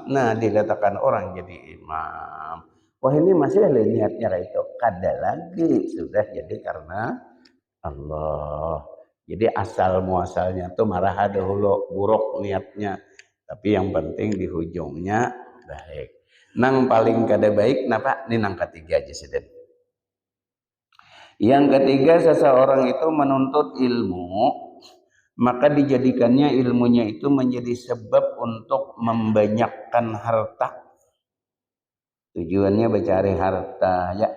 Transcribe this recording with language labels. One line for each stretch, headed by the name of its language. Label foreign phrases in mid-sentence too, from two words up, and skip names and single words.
Indonesian: Nah dikatakan orang jadi imam. Wah ini masih ada niatnya kayak itu.
Banjar: Kada lagi sudah jadi karena Allah.
Indonesian: Jadi asal muasalnya tuh marah dahulu buruk niatnya. Tapi yang penting di ujungnya baik.
Banjar: Nang paling kada baik napa? Ini nang ketiga aja sih.
Indonesian: Yang ketiga seseorang itu menuntut ilmu, maka dijadikannya ilmunya itu menjadi sebab untuk membanyakkan harta. Tujuannya mencari harta ya.